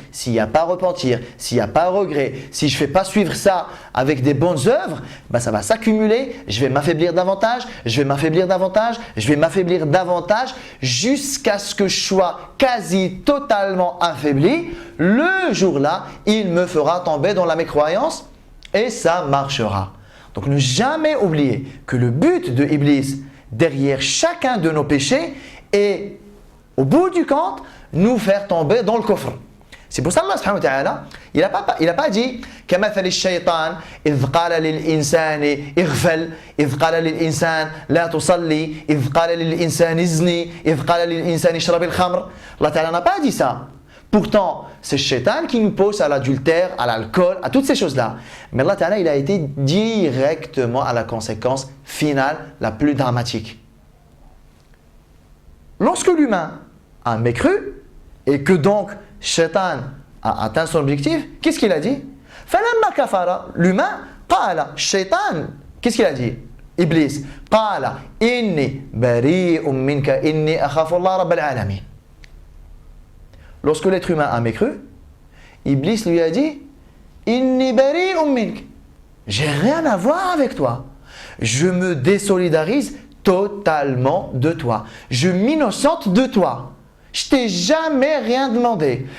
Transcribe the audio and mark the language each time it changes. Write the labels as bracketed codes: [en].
[fr] S'il n'y a pas repentir, s'il n'y a pas regret, si je ne fais pas suivre ça avec des bonnes œuvres, ben ça va s'accumuler, je vais m'affaiblir davantage, je vais m'affaiblir davantage, je vais m'affaiblir davantage jusqu'à ce que je sois quasi totalement affaibli. Le jour-là, il me fera tomber dans la mécroyance et ça marchera. Donc ne jamais oublier que le but de Iblis derrière chacun de nos péchés est au bout du compte, nous faire tomber dans le coffre. C'est pour ça Allah subhanahu wa ta'ala, il n'a pas dit [ar] كَمَثَلِ الشَّيْطَانِ إِذْ قَالَ لِلْإِنسَانِ اغْفَلْ إِذْ قَالَ لِلْإِنسَانِ لَا تُصَلِّ إِذْ قَالَ لِلْإِنسَانِ ازْنِي إِذْ قَالَ لِلْإِنسَانِ اشْرَبِ الْخَمْرِ. [fr] Allah ta'ala n'a pas dit ça. Pourtant, c'est Shaitan qui nous pousse à l'adultère, à l'alcool, à toutes ces choses-là. Mais Allah ta'ala, il a été directement à la conséquence finale la plus dramatique. Lorsque l'humain a mécru et que donc Shaitan a atteint son objectif, qu'est-ce qu'il a dit? [ar] فَلَمَّا كَفَرَ. [fr] L'humain, قَالَ Shaitan, qu'est-ce qu'il a dit? [ar] Iblis, قَالَ إِنِّي بَرِيءٌ مِّنْكَ إِنِّي أَخَافُ اللَّهَ رَبَّ الْعَالَمِينَ. [fr] Lorsque l'être humain a mécru, Iblis lui a dit [ar] إِنِّي بَرِيءٌ مِّنْكَ. [fr] J'ai rien à voir avec toi. Je me désolidarise totalement de toi. Je m'innocente de toi. Je t'ai jamais rien demandé.